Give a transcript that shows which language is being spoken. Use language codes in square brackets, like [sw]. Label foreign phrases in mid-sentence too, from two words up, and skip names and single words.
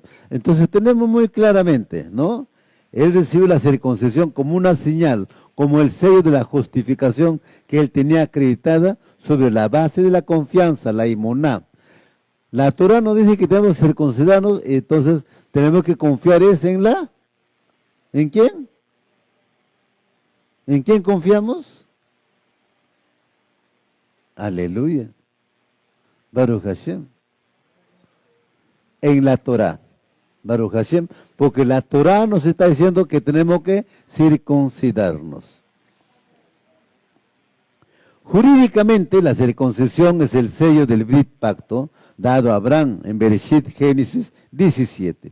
[es] Entonces tenemos muy claramente, ¿no? Él recibió la circuncisión como una señal, como el sello de la justificación que él tenía acreditada sobre la base de la confianza, la imuná. La Torah nos dice que tenemos que circuncidarnos, entonces tenemos que confiar en la... ¿En quién? ¿En quién confiamos? Aleluya. [he] ברוך השם. [es] En la Torah. [he] ברוך השם. [es] Porque la Torah nos está diciendo que tenemos que circuncidarnos. Jurídicamente, la circuncisión es el sello del Brit Pacto dado a Abraham en Bereshit, Génesis 17.